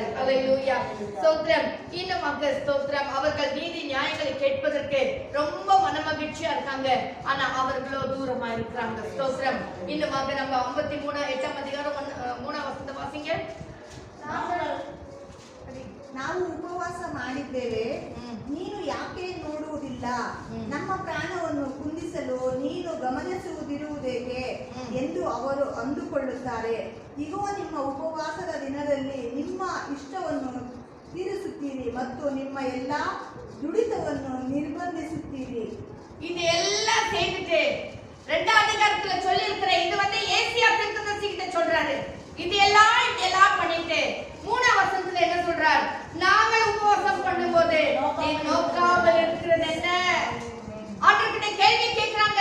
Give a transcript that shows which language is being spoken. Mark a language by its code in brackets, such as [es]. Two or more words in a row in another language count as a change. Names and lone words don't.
[ta] அல்லேலூயா. ஸ்தோத்திரம். இன்னுமாக ஸ்தோத்திரம். அவர்கள் நீதி நியாயங்களை கேட்பதற்கு ரொம்ப மனமகிழ்ச்சியா இருக்காங்க, ஆனா அவர்களோ தூரமா இருக்கிறாங்க. ஸ்தோத்திரம். இன்னுமாக நம்ம 53 8ஆம் அதிகாரம் 3ஆம் வசனத்தை வாசிங்க. [kn] ನಾವು ಉಪವಾಸ ಮಾಡಿದ್ದೇವೆ, ನೀನು ಯಾಕೆ ನೋಡುವುದಿಲ್ಲ? ನಮ್ಮ ಪ್ರಾಣವನ್ನು ಕುಂದಿಸಲು ನೀನು ಗಮನಿಸುವುದಿರುವುದೇಕೆ ಎಂದು ಅವರು ಅಂದುಕೊಳ್ಳುತ್ತಾರೆ. ಇಗೋ, ನಿಮ್ಮ ಉಪವಾಸದ ದಿನದಲ್ಲಿ ನಿಮ್ಮ ಇಷ್ಟವನ್ನು ತೀರಿಸುತ್ತೀರಿ ಮತ್ತು ನಿಮ್ಮ ಎಲ್ಲಾ ದುಡಿತವನ್ನು ನಿರ್ಬಂಧಿಸುತ್ತೀರಿ. [ta] இது எல்லாம் செய்துட்டு 2ஆம் அதிகாரத்துல சொல்லி இருக்கிற இது ஏசியா தீர்க்கதரிசிகிட்ட சொல்றாரு. இது எல்லாம் பண்ணிட்டு 3ஆம் வசனத்துல என்ன சொல்றார்? நாங்கள் உபவாசம் பண்ணும்போது நீ நோக்காமல் இருக்கிறது என்ன? ஆண்டவர்கிட்ட கேள்வி கேக்குறாங்க.